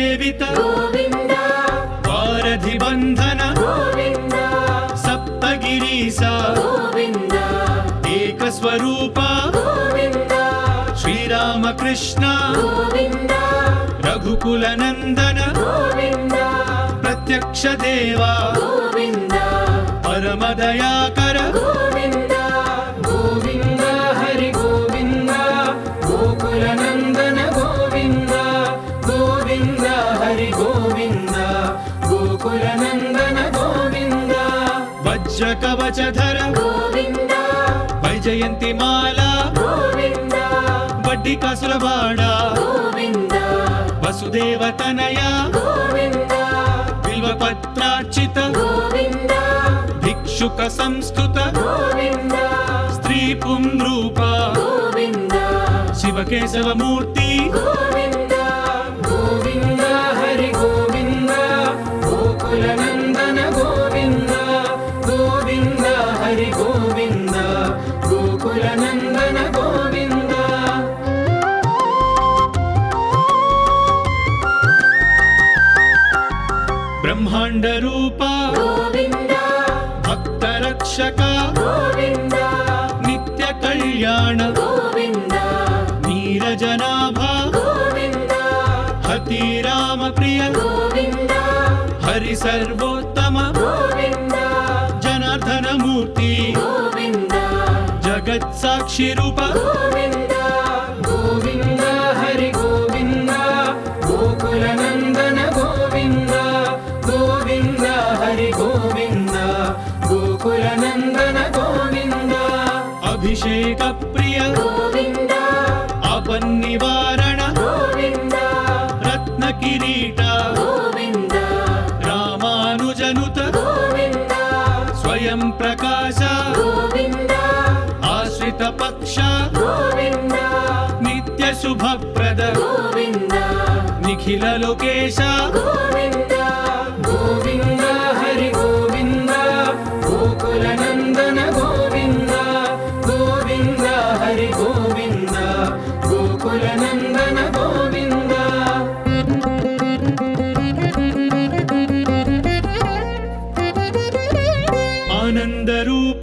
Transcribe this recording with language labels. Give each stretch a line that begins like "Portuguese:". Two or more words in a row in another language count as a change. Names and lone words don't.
Sanskrit: ದುರಿತ ಗೋವಿಂದ ವಾರಧಿ ಬಂಧನ ಗೋವಿಂದ ಸಪ್ತಗಿರೀಶ ಗೋವಿಂದ ಏಕ ಸ್ವರೂಪ ಗೋವಿಂದ ಶ್ರೀರಾಮ ಕೃಷ್ಣ ಗೋವಿಂದ ರಘುಕುಲ ನಂದನ ಗೋವಿಂದ ಪ್ರತ್ಯಕ್ಷ ದೇವ ಗೋವಿಂದ ಪರಮ ದಯಾಕರ ಗೋವಿಂದ ಗೋವಿಂದ ಹರಿ ಗೋವಿಂದ ಗೋಕುಲ ನಂದನ ಗೋವಿಂದ ಗೋವಿಂದ ಹರಿ ಗೋವಿಂದ ಗೋಕುಲ ನಂದನ ಗೋವಿಂದ ವಜ್ರ ಕವಚಧರ ಗೋವಿಂದ ವೈಜಯಂತಿ ಮಾಲಾ ಗೋವಿಂದ
Telugu: బడ్డి కాసుర బాడ
Sanskrit: ಗೋವಿಂದ ವಸುದೇವ ತನಯ ಗೋವಿಂದ ಬಿಲ್ವಪತ್ರಾರ್ಚಿತ ಗೋವಿಂದ ಭಿಕ್ಷುಕ ಸಂಸ್ತುತ ಗೋವಿಂದ ಸ್ತ್ರೀ ಪುಂದ್ರೂಪ ಗೋವಿಂದ ಶಿವಕೇಶವ ಮೂರ್ತಿ ಗೋವಿಂದ ಗೋವಿಂದ ಹರಿ ಗೋವಿಂದ ಗೋಕುಲ ನಂದನ ಗೋವಿಂದ ಗೋವಿಂದ ಹರಿ ಗೋವಿಂದ ಗೋಕುಲ ನಂದನ ಗೋವಿಂದ ಬ್ರಹ್ಮಾಂಡ ರೂಪ ಗೋವಿಂದ ಭಕ್ತ ರಕ್ಷಕ ಗೋವಿಂದ ನಿತ್ಯ ಕಲ್ಯಾಣ ಗೋವಿಂದ ನೀರಜನಾಭ ಗೋವಿಂದ ಹತಿ ರಾಮ ಪ್ರಿಯ ಗೋವಿಂದ ಹರಿ ಸರ್ವೋತ್ತಮ ಗೋವಿಂದ ಜನಾರ್ದನ ಮೂರ್ತಿ ಗೋವಿಂದ ಜಗತ್ ಸಾಕ್ಷಿ ರೂಪ ಗೋವಿಂದ ಗೋವಿಂದ ಹರಿ ಗೋವಿಂದ ಗೋಕುಲ ನಂದನ ಗೋವಿಂದ ಗೋವಿಂದ ಹರಿ ಗೋವಿಂದ ಗೋಕುಲ ನಂದನ ಗೋವಿಂದ ಅಭಿಷೇಕ ಪ್ರಿಯ ಗೋವಿಂದ ಅಪನ್ನಿವಾರಣ ಗೋವಿಂದ ರತ್ನ ಕಿರೀಟ ಗೋವಿಂದ ರಾಮಾನುಜನುತ ಗೋವಿಂದ ಸ್ವಯಂ ಪ್ರಕಾಶ ಗೋವಿಂದ ಆಶ್ರಿತ ಪಕ್ಷ ಗೋವಿಂದ ನಿತ್ಯ ಶುಭಪ್ರದ ಗೋವಿಂದ ನಿಖಿಲ ಲೋಕೇಶ ಗೋವಿಂದ ಗೋವಿಂದ ಹರಿ ಗೋವಿಂದ ಗೋಕುಲ ನಂದನ ಗೋವಿಂದ ಗೋವಿಂದ ಹರಿ ಗೋವಿಂದ ಗೋಕುಲ ನಂದನ ಗೋವಿಂದ ಆನಂದ ರೂಪ